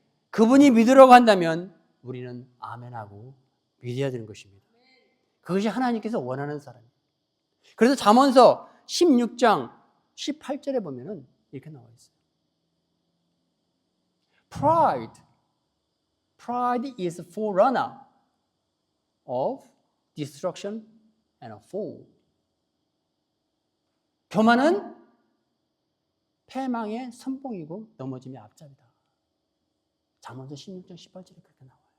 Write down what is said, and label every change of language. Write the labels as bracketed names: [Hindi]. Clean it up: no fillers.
[Korean] 그분이 믿으라고 한다면 우리는 아멘하고 믿어야 되는 것입니다. 그것이 하나님께서 원하는 사람이에요. 그래서 잠언서 16장 18절에 보면은 이렇게 나와 있어요. [English] Pride is a forerunner of destruction and a fall. [Korean] 교만은 패망의 선봉이고 넘어짐의 앞잡이다. 잠언서 16장 18절에 그렇게 나와요.